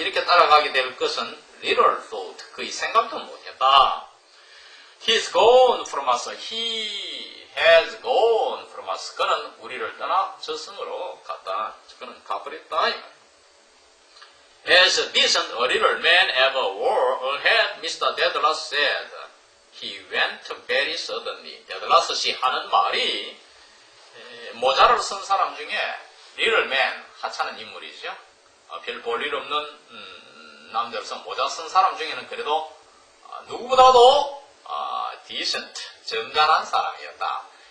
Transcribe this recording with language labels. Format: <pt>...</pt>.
<ko>이렇게 따라가게 될 것은</ko> <en>little thought</en> <ko>그의 생각도 못했다.</ko> <en>He's gone from us. He has gone from us.</en> <ko>그는 우리를 떠나 저승으로 갔다. 그는 가버렸다.</ko> <en>As decent a little man ever wore ahead, Mr. Dedalus said. He went very suddenly.</en> <ko>데들라스 씨 하는 말이 모자를 쓴 사람 중에</ko> <en>little man,</en> <ko>하찮은 인물이죠. 별 볼 일 없는 남자로서 모자 쓴 사람 중에는 그래도 누구보다도 decent, 정간한 사람이었다.</ko>